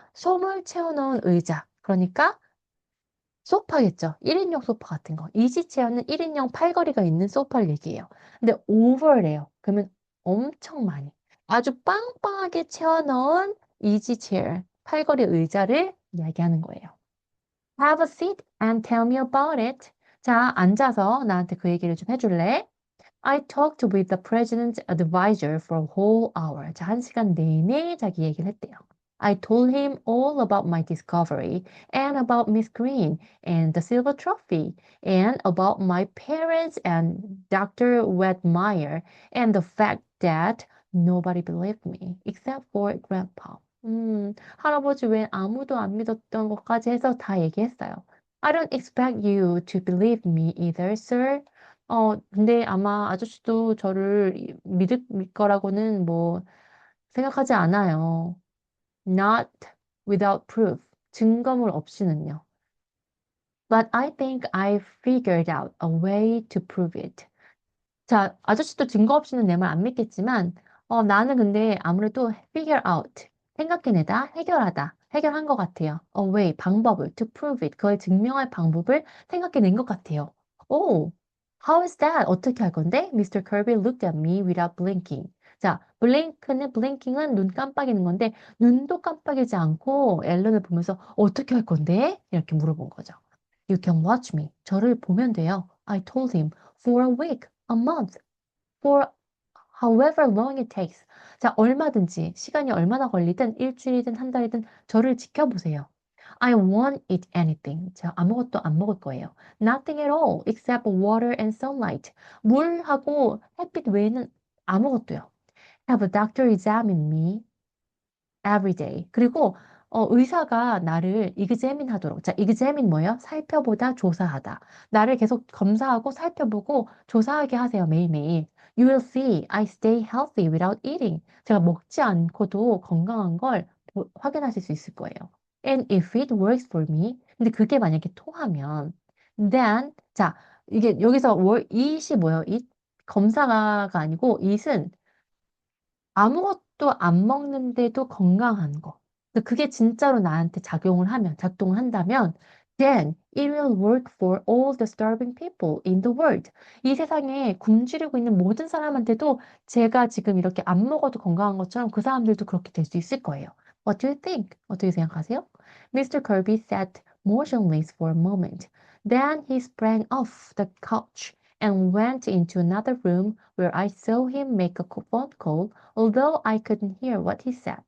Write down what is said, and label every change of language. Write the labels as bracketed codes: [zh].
[ko] 솜을 채워넣은 의자. 그러니까 소파겠죠. 1인용 소파 같은 거. 이지 체어는 1인용 팔걸이가 있는 소파를 얘기해요. 근데 over래요. 그러면 엄청 많이. 아주 빵빵하게 채워넣은 이지 체어, 팔걸이 의자를 이야기하는 거예요. [en] Have a seat and tell me about it. [ko] 자, 앉아서 나한테 그 얘기를 좀 해줄래? [en] I talked with the president's advisor for a whole hour. [ko] 자, 1시간 내내 자기 얘기를 했대요. [en] I told him all about my discovery and about Miss Green and the silver trophy and about my parents and Dr. Wedmeyer and the fact that nobody believed me except for Grandpa. [ko] 할아버지 외엔 아무도 안 믿었던 것까지 해서 다 얘기했어요. [en] I don't expect you to believe me either, sir. [ko] 근데 아마 아저씨도 저를 믿을 거라고는 뭐 생각하지 않아요. [en] Not without proof. [ko] 증거물 없이는요. [en] But I think I figured out a way to prove it. [ko] 자, 아저씨도 증거 없이는 내 말 안 믿겠지만, 나는 근데 아무래도 figure out, 생각해내다, 해결하다, 해결한 것 같아요. A way, 방법을, [en] to prove it, [ko] 그걸 증명할 방법을 생각해낸 것 같아요. [en] Oh, how is that? [ko] 어떻게 할 건데? [en] Mr. Kirby looked at me without blinking. [ko] 자, blinking은 눈 깜빡이는 건데, 눈도 깜빡이지 않고 앨런을 보면서 어떻게 할 건데? 이렇게 물어본 거죠. [en] You can watch me. [ko] 저를 보면 돼요. [en] I told him for a week. a month, for however long it takes. [ko] 자, 얼마든지, 시간이 얼마나 걸리든, 일주일이든 한 달이든 저를 지켜보세요. [en] I won't eat anything. [ko] 자, 아무것도 안 먹을 거예요. [en] Nothing at all, except water and sunlight. [ko] 물하고 햇빛 외에는 아무것도요. [en] Have a doctor examine me every day. [ko] 그리고 의사가 나를 examine 하도록. 자, examine 뭐예요? 살펴보다, 조사하다. 나를 계속 검사하고 살펴보고 조사하게 하세요, 매일매일. [en] You will see I stay healthy without eating. [ko] 제가 먹지 않고도 건강한 걸 확인하실 수 있을 거예요. [en] And if it works for me, [ko] 근데 그게 만약에 통하면, then, 자, 이게 여기서 it이 뭐예요? [en] it? [ko] 검사가 아니고 it은 아무것도 안 먹는데도 건강한 거. 그게 진짜로 나한테 작동을 한다면, [en] then it will work for all the starving people in the world. [ko] 이 세상에 굶주리고 있는 모든 사람한테도 제가 지금 이렇게 안 먹어도 건강한 것처럼 그 사람들도 그렇게 될 수 있을 거예요. [en] What do you think? [ko] 어떻게 생각하세요? [en] Mr. Kirby sat motionless for a moment. Then he sprang off the couch and went into another room where I saw him make a phone call although I couldn't hear what he said.